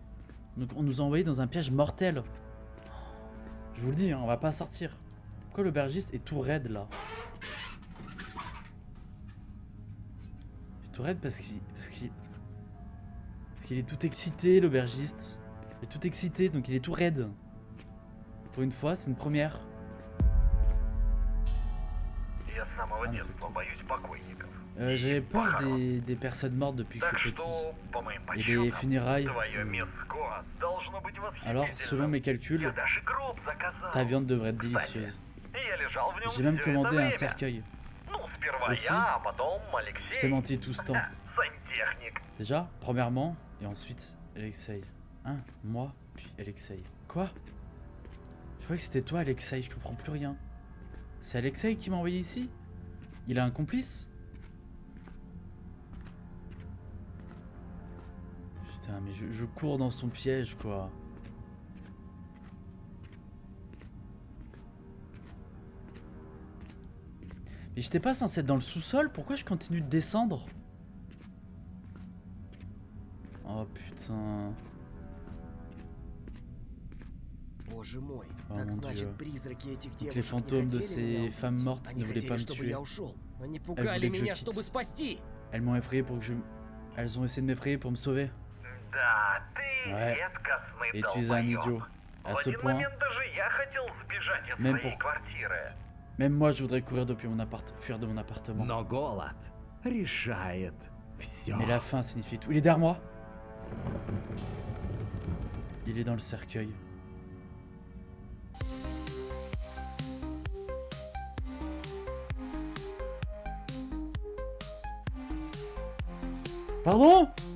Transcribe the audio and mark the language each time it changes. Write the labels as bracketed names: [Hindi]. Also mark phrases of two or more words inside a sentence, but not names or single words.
[French] Donc on nous a envoyé dans un piège mortel. Je vous le dis, hein, on va pas sortir. Pourquoi l'aubergiste est tout raide là? Il est tout raide parce qu'il est tout excité, l'aubergiste. Il est tout excité, donc il est tout raide. Pour une fois, c'est une première. [Russian] Я с самого [French] Ah, [Russian] детства боюсь покойников. [French] J'avais peur des personnes mortes depuis que [Russian] Так [French] je suis petit. [Russian] что, по моим [French] Et les [Russian] подсчетам, [French] funérailles. [Russian] твое мяско должно быть [French] Alors, [Russian] восхитительным. [French] selon mes calculs, [Russian] Я даже гроб заказал. [French] ta viande devrait être délicieuse. [Russian] Я lежал в нем [French] J'ai même [Russian] всё [French] commandé [Russian] это [French] un [Russian] время. [French] cercueil. [Russian] Ну, сперва [French] Aussi, [Russian] я, а потом [French] Je t'ai [Russian] Алексей. [French] menti tout ce temps. [Russian] Сантехник. [French] Déjà, premièrement, et ensuite, Alexei. Hein, moi, puis Alexei. Quoi? Je croyais que c'était toi, Alexei, je comprends plus rien. C'est Alexei qui m'a envoyé ici? Il a un complice? Putain, mais je cours dans son piège, quoi. Mais j'étais pas censé être dans le sous-sol? Pourquoi je continue de descendre? Oh putain. [Russian] Боже мой, О, так [French] mon [Russian] значит, [French] Dieu. [Russian] призраки этих [French] Donc les [Russian] девушек [French] fantômes de [Russian] не хотели меня [French] ces femmes [Russian] убить. [French] mortes [Russian] Они [French] ne voulaient [Russian] хотели, [French] pas me [Russian] чтобы [French] tuer. [Russian] я ушел. Они [French] voulaient [Russian] пугали [French] que je [Russian] меня, [French] quitte. [Russian] чтобы спасти. [French] Elles m'ont effrayé pour que je... Elles ont essayé de m'effrayer pour me sauver. [Russian] Да, ты [French] Ouais. [Russian] редкостный [French] Et tu es un [Russian] долбоёб. [French] idiot. À [Russian] В [French] ce [Russian] один [French] point, [Russian] момент даже я хотел сбежать из [French] Même [Russian] своей [French] pour- [Russian] квартиры. [French] même moi je voudrais courir depuis mon fuir de mon appartement. [Russian] Но голод решает все. [French] Mais la faim signifie tout. Il est derrière moi. Il est dans le cercueil. Pardon?